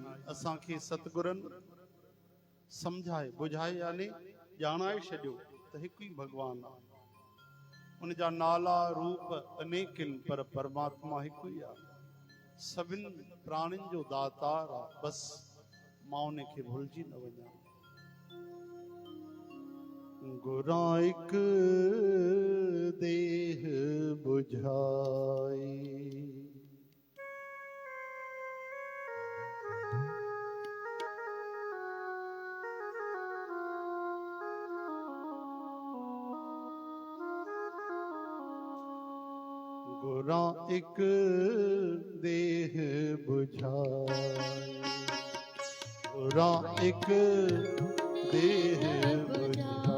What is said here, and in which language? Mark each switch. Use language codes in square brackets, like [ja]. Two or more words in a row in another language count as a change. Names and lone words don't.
[sd] असां खे सतगुरन समझाए बुझाए यानी ॼाणाए छॾियो त हिकु ई भगवान आहे। उन जा नाला रूप अनेक आहिनि पर परमात्मा हिकु ई आहे। सभिनि प्राणियुनि जो दातार आहे। बसि मां उन खे भुलिजी न वञा। [pa] गुरा एक देह बुझाई, गुरा एक देह बुझाई, गुरा एक देह बुझाई।